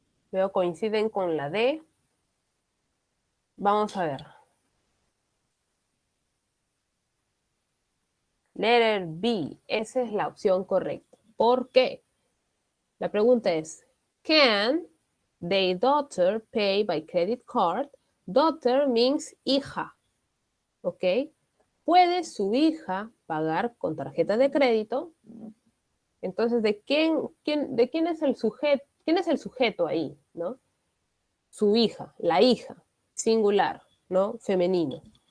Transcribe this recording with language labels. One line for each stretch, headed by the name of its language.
Spanish: Veo coinciden con la D. Vamos a ver.
English: Letter B.
Spanish: Esa es la opción correcta. ¿Por qué? La pregunta es,
English: can their daughter pay by credit card? Daughter means hija. ¿Ok?
Spanish: ¿Puede su hija pagar con tarjeta de crédito? Entonces, ¿de quién es el sujeto? ¿Quién es el sujeto ahí? ¿No? Su hija, la hija, singular, ¿no? Femenino.